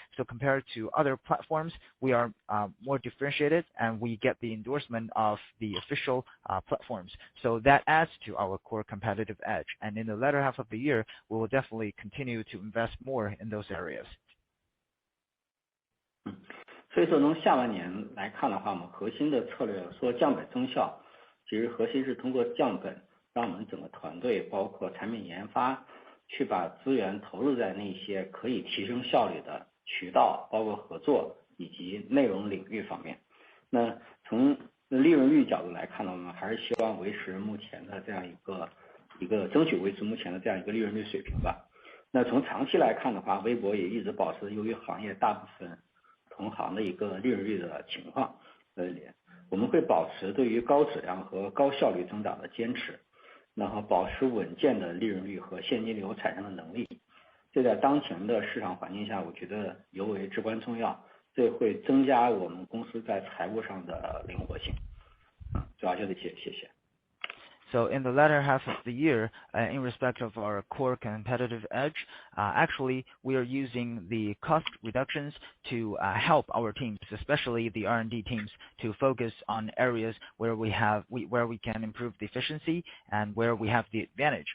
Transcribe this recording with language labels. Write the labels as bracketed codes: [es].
[en] So compared to other platforms, we are more differentiated and we get the endorsement of the official platforms. So that adds to our core competitive edge. And in the latter half of the year, we will definitely continue to invest more in those areas. [zh] 所以说从下半年来看的话，我们核心的策略说降本增效，其实核心是通过降本，让我们整个团队包括产品研发去把资源投入在那些可以提升效率的渠道，包括合作以及内容领域方面。那从利润率角度来看呢，我们还是希望维持目前的这样一个争取维持目前的这样一个利润率水平吧。那从长期来看的话，微博也一直保持由于行业大部分同行的一个利润率的情况，我们会保持对于高质量和高效率增长的坚持。然后保持稳健的利润率和现金流产生的能力。这在当前的市场环境下，我觉得尤为至关重要，这会增加我们公司在财务上的灵活性。主要就这些，谢谢。 [en] So in the latter half of the year, in respect of our core competitive edge, actually we are using the cost reductions to help our teams, especially the R&D teams, to focus on areas where we can improve the efficiency and where we have the advantage.